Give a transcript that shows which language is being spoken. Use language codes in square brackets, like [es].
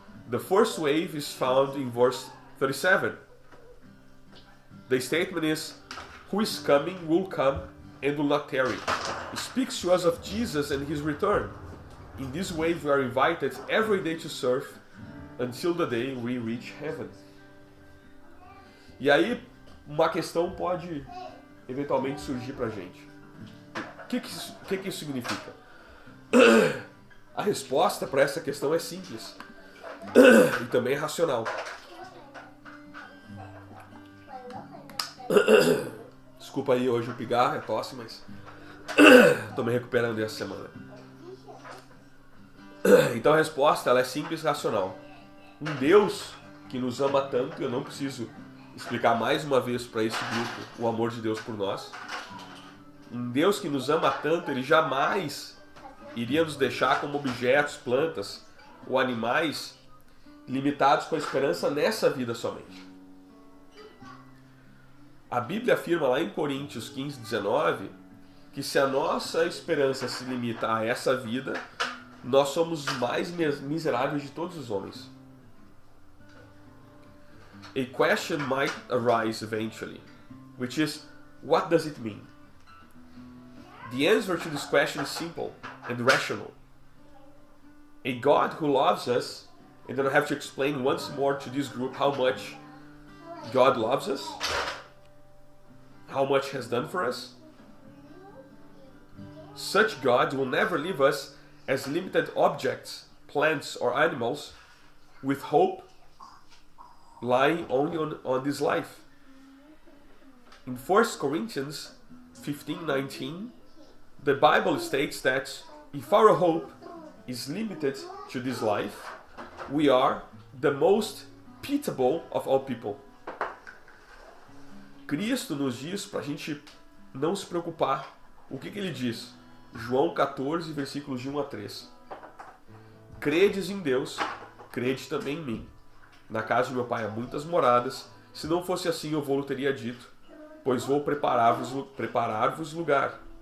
[en] The first wave is found in verse 37. The statement is, "Who is coming will come and will not tarry." It speaks to us of Jesus and His return. In this wave we are invited every day to surf until the day we reach heaven. [pt] E aí uma questão pode eventualmente surgir pra gente. O que isso significa? A resposta para essa questão é simples e também é racional. Desculpa aí hoje o pigarro, é tosse, mas tô me recuperando dessa semana. Então a resposta ela é simples e racional. Um Deus que nos ama tanto, eu não preciso explicar mais uma vez para esse grupo o amor de Deus por nós. Um Deus que nos ama tanto, Ele jamais iria nos deixar como objetos, plantas ou animais limitados com a esperança nessa vida somente. A Bíblia afirma lá em Coríntios 15, 19, que se a nossa esperança se limita a essa vida, nós somos os mais miseráveis de todos os homens. [en] A question might arise eventually, which is, what does it mean? The answer to this question is simple and rational. A God who loves us, and then I have to explain once more to this group how much God loves us, how much He has done for us. Such God will never leave us as limited objects, plants or animals, with hope lying only on this life. In 1 Corinthians 15:19, the Bible states that if our hope is limited to this life, we are the most pitiable of all people. [pt] Cristo nos diz para a gente não se preocupar. O que Ele diz? João 14, versículos de 1 a 3. Credes em Deus, crede também em mim. Na casa de meu Pai há muitas moradas. Se não fosse assim, eu vou-lhe teria dito, pois vou preparar-vos lugar.